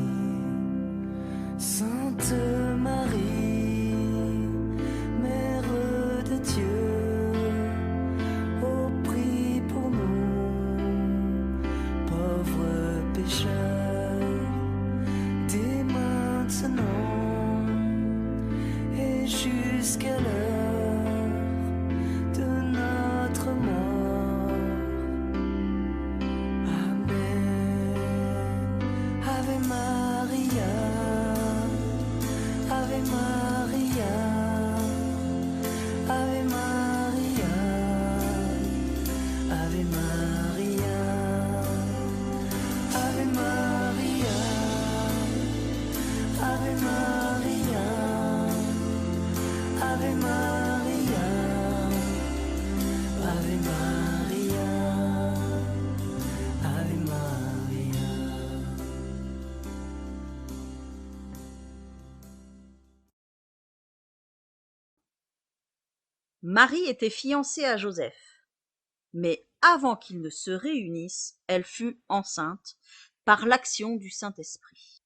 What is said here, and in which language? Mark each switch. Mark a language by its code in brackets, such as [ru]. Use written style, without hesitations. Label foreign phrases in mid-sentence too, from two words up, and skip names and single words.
[fr] Sainte Marie, Mère de Dieu, ô prie pour nous, pauvres pécheurs, dès maintenant et jusqu'à l'heure de notre mort. Amen. [la] Ave Maria, Ave Maria, Ave Maria, Ave Maria, Ave Maria, Ave Maria, Ave Maria, Ave Maria, Ave Maria. [fr] Marie était fiancée à Joseph, mais avant qu'ils ne se réunissent, elle fut enceinte par l'action du Saint-Esprit.